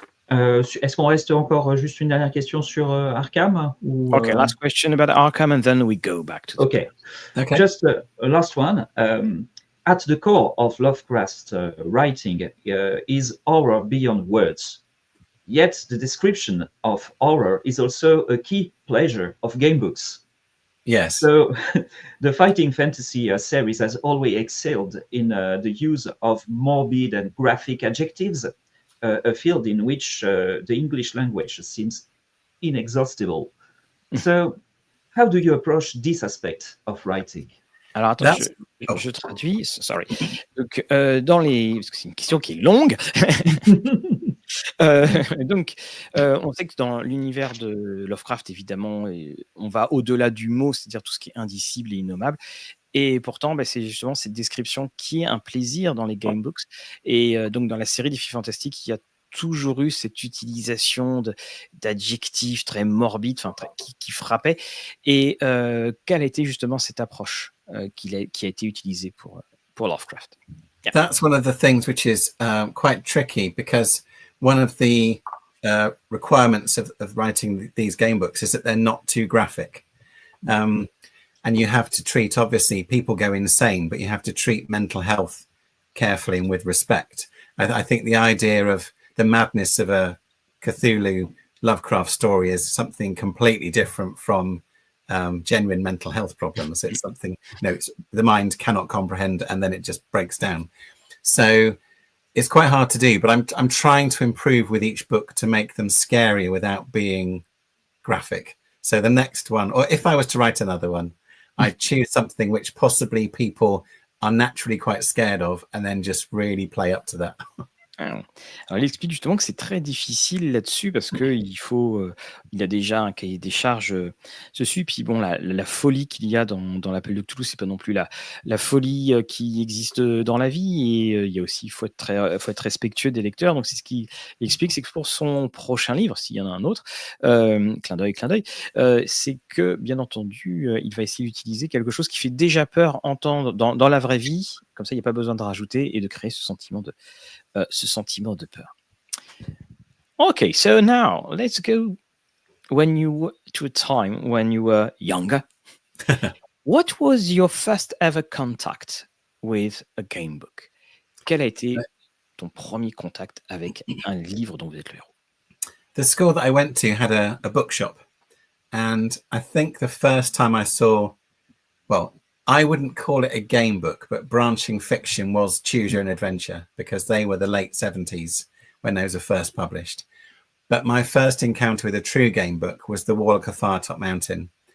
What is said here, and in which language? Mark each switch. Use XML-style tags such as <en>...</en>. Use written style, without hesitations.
<fr>Est-ce qu'on reste encore juste une dernière question sur Arkham ou,</fr> <en>Okay, last question about Arkham, and then we go back to okay. Just a last one. At the core of Lovecraft's writing is horror beyond words. Yet the description of horror is also a key pleasure of game books. Yes. So the fighting fantasy series has always excelled in the use of morbid and graphic adjectives, a field in which the English language seems inexhaustible. So how do you approach this aspect of writing?</en> <fr>Alors attends, je traduis.</fr> <en>Sorry.</en> <fr>Donc parce que c'est une question qui est longue. Donc, on sait que dans l'univers de Lovecraft, évidemment, on va au-delà du mot, c'est-à-dire tout ce qui est indicible et innommable. Et pourtant, c'est justement cette description qui est un plaisir dans les gamebooks. Et donc, dans la série des filles fantastiques, il y a toujours eu cette utilisation d'adjectifs très morbides, qui frappaient. Et quelle a été justement cette approche qui a été utilisée pour Lovecraft?</fr> <en>Yeah. That's one of the things which is quite tricky, because one of the requirements of writing these game books is that they're not too graphic. And you have to treat, obviously, people go insane, but you have to treat mental health carefully and with respect. I think the idea of the madness of a Cthulhu Lovecraft story is something completely different from genuine mental health problems. It's something, the mind cannot comprehend, and then it just breaks down. So it's quite hard to do, but I'm trying to improve with each book to make them scarier without being graphic. So the next one, or if I was to write another one, I'd choose something which possibly people are naturally quite scared of, and then just really play up to that.</en> <fr>Alors, il explique justement que c'est très difficile là-dessus parce que il a déjà un cahier des charges dessus. Puis bon, la folie qu'il y a dans l'appel de Cthulhu, c'est pas non plus la folie qui existe dans la vie. Et il y a aussi, il faut être respectueux des lecteurs. Donc c'est ce qu'il explique, c'est que pour son prochain livre, s'il y en a un autre, clin d'œil, c'est que bien entendu, il va essayer d'utiliser quelque chose qui fait déjà peur entendre dans la vraie vie. Comme ça, il n'y a pas besoin de rajouter et de créer ce sentiment de peur.</fr> <en>Okay, so now let's go to a time when you were younger. What was your first ever contact with a game book?</en> <fr>Quel a été ton premier contact avec un livre dont vous êtes le héros?</fr> <en>The school that I went to had a bookshop, and I think the first time I saw, well, I wouldn't call it a game book, but branching fiction was Choose Your Own Adventure, because they were the late 70s when those were first published. But my first encounter with a true game book was The Warlock of Firetop Mountain.</en>